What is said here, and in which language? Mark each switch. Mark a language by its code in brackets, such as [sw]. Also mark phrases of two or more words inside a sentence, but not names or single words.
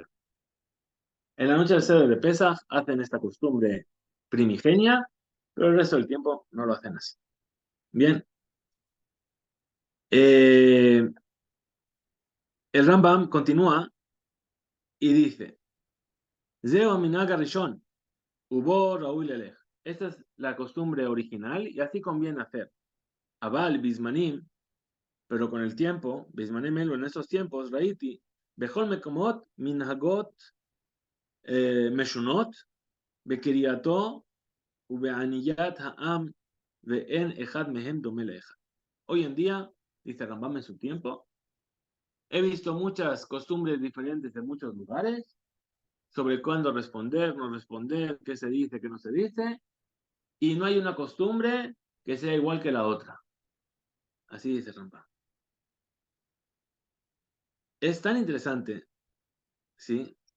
[es] En la noche del Seder de Pesach hacen esta costumbre primigenia, pero el resto del tiempo no lo hacen así. Bien. El Rambam continúa y dice, [he] זהו מנהג ראשון, ובו ראוי ללכת. [es] Esta es la costumbre original y así conviene hacer. [he] אבל בזמנים, [es] pero con el tiempo, [he] בזמנים אלו, [es] en esos tiempos, [he] ראיתי, בכל מקומות מנהגות משונות, בקריאתו, ובעניית העם, ואין אחד מהם דומה לאחד. [es] Hoy en día, dice Rambam en su tiempo, he visto muchas costumbres diferentes en muchos lugares sobre cuándo responder, no responder, qué se dice, qué no se dice, y no hay una costumbre que sea igual que la otra. Así dice Rambam. Es tan interesante, ¿sí?